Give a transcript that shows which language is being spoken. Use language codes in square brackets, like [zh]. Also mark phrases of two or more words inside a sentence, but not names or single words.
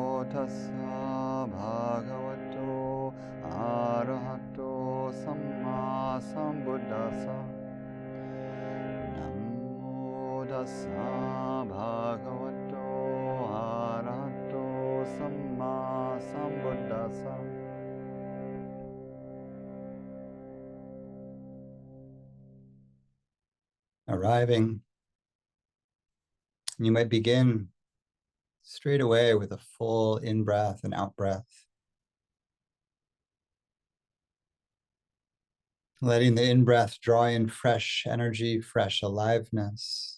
[pi] tassa bhagavato arahato sammāsambuddhasa. Namo tassa bhagavato arahato sammāsambuddhasa. [en] Arriving, you might begin straight away with a full in-breath and out-breath. Letting the in-breath draw in fresh energy, fresh aliveness.